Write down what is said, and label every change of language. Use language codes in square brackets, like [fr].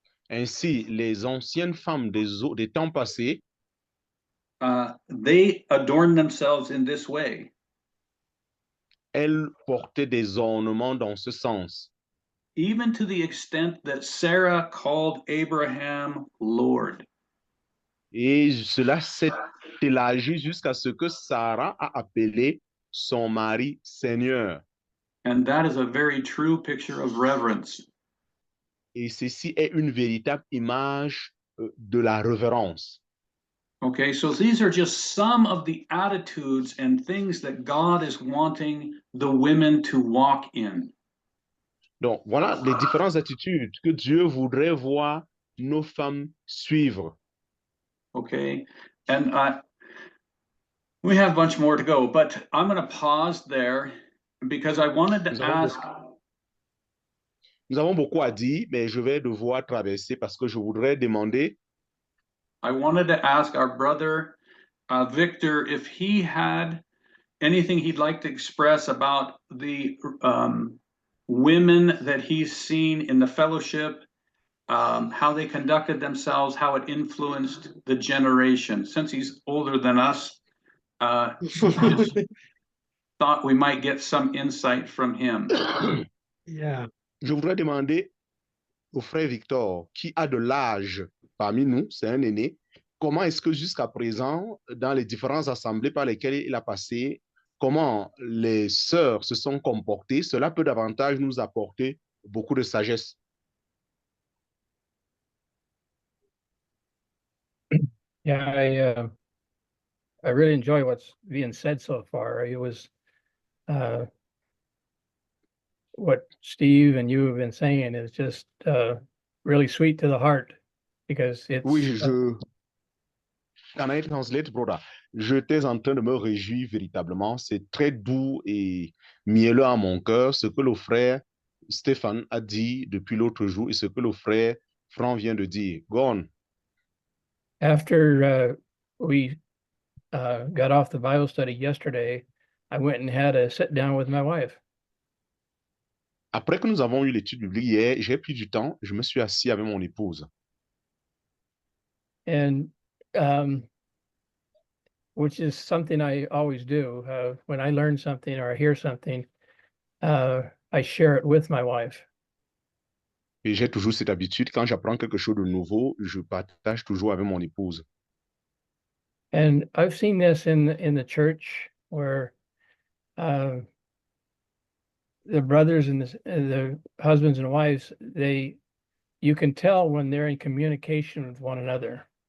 [fr] Ainsi, les anciennes femmes des temps passés, [en] they adorned themselves in this way. [fr] elles portaient des ornements dans ce sens. [en] Even to the extent that Sarah called Abraham Lord. [fr] Et cela s'est élargi jusqu'à ce que Sarah a appelé son mari Seigneur. [en] And that is a very true picture of reverence. [fr] Et ceci est une véritable image de la révérence. [en] Okay, so these are just some of the attitudes and things that God is wanting the women to walk in. [fr] Donc, voilà les différentes attitudes que Dieu voudrait voir nos femmes suivre. [en] Okay, and we have a bunch more to go, but I'm going to pause there because I wanted to [fr] Nous avons [en] ask. [fr] Nous avons beaucoup à dire, mais je vais devoir traverser parce que je voudrais demander. [en] I wanted to ask our brother Victor if he had anything he'd like to express about the women that he's seen in the fellowship, how they conducted themselves, how it influenced the generation. Since he's older than us, just thought we might get some insight from him. Yeah. [fr] Je voudrais demander au frère Victor, qui a de l'âge parmi nous, c'est un aîné, comment est-ce que jusqu'à présent, dans les différentes assemblées par lesquelles il a passé, comment les sœurs se sont comportées, cela peut davantage nous apporter beaucoup de sagesse. [en] Yeah, I really enjoy what's being said so far. It was what Steve and you have been saying is just really sweet to the heart because it's [fr] Oui, [en] Can I translate, brother? [fr] J'étais en train de me réjouir véritablement. C'est très doux et mielleux à mon cœur ce que le frère Stéphane a dit depuis l'autre jour et ce que le frère Franck vient de dire. [en] Go on. after we got off the Bible study yesterday, I went and had a sit down with my wife. [fr] Après que nous avons eu l'étude biblique hier, j'ai pris du temps, je me suis assis avec mon épouse. [en] And which is something I always do. When I learn something or I hear something, I share it with my wife. [fr] Et j'ai toujours cette habitude, quand j'apprends quelque chose de nouveau, je partage toujours avec mon épouse. [en] And I've seen this in the church where the brothers and the husbands and wives, you can tell when they're in communication with one another.